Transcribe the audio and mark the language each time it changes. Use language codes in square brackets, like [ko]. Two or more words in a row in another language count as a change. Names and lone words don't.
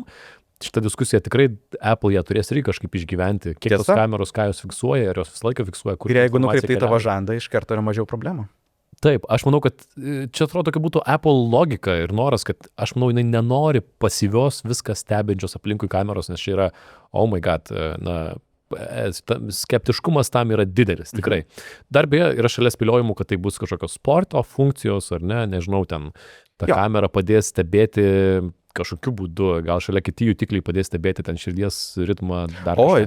[lt] Šitą diskusiją tikrai Apple ją turės ir kažkaip išgyventi. Kiek tos kameros, ką jos fiksuoja, ar jos visą laiką fiksuoja, kur... Ir jeigu nukreiptai tavo žandą, iš karto yra mažiau problemų. Taip, aš manau, kad čia atrodo, tokia būtų Apple logika ir noras, kad aš manau, jinai nenori pasyvios viską stebinčios aplinkui kameros, nes čia yra, [en] oh my god, [lt] skeptiškumas tam yra didelis, tikrai. Dar beje, yra šalia spėliojimų, kad tai bus kažkokios sporto funkcijos, ar ne, nežinau, ten ta kamera padės stebėti kažkokiu būdu, gal šalia kiti jutikliai padės stebėti ten širdies ritmą dar kažką.